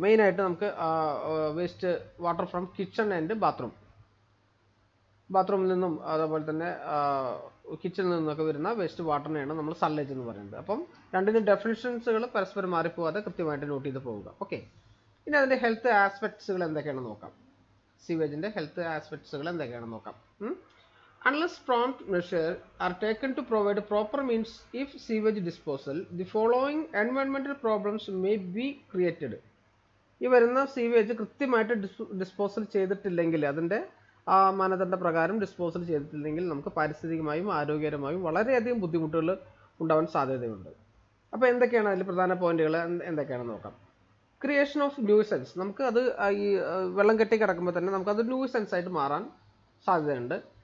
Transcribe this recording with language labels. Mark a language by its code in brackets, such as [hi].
[ml] മെയിനായിട്ട് നമുക്ക് [en] waste water from kitchen and [ml] ബാത്റൂമിൽ നിന്നും അതേപോലെ തന്നെ കിച്ചണിൽ നിന്നൊക്കെ വരുന്ന വേസ്റ്റ് വാട്ടറിനെയാണ് നമ്മൾ സള്ളേജ് എന്ന് പറയുന്നത്. അപ്പം രണ്ടിനും ഡെഫിനിഷൻസുകൾ പരസ്പരം മാറിപ്പോകാതെ കൃത്യമായിട്ട് നോട്ട് ചെയ്ത് പോവുക. ഓക്കെ, ഇനി അതിൻ്റെ ഹെൽത്ത് ആസ്പെക്ട്സുകൾ എന്തൊക്കെയാണെന്ന് നോക്കാം. സീവേജിൻ്റെ ഹെൽത്ത് ആസ്പെക്ട്സുകൾ എന്തൊക്കെയാണെന്ന് നോക്കാം. [en] Unless prompt measures are taken to provide proper means if sewage disposal, the following environmental problems may be created. [ml] ഈ വരുന്ന സീവേജ് കൃത്യമായിട്ട് ഡിസ്പോസൽ ചെയ്തിട്ടില്ലെങ്കിൽ, അതിൻ്റെ ആ മാനദണ്ഡ പ്രകാരം ഡിസ്പോസൽ ചെയ്തിട്ടില്ലെങ്കിൽ നമുക്ക് പാരിസ്ഥിതികമായും ആരോഗ്യപരമായും വളരെയധികം ബുദ്ധിമുട്ടുകൾ ഉണ്ടാവാൻ സാധ്യതയുണ്ട്. അപ്പോൾ എന്തൊക്കെയാണ് അതിൽ പ്രധാന പോയിന്റുകൾ എന്തൊക്കെയാണെന്ന് നോക്കാം. [en] creation of nuisance, [ml] നമുക്ക് അത് ഈ വെള്ളം കെട്ടി കിടക്കുമ്പോൾ തന്നെ നമുക്കത് ന്യൂസൻസ് ആയിട്ട് മാറാൻ സാധ്യതയുണ്ട്.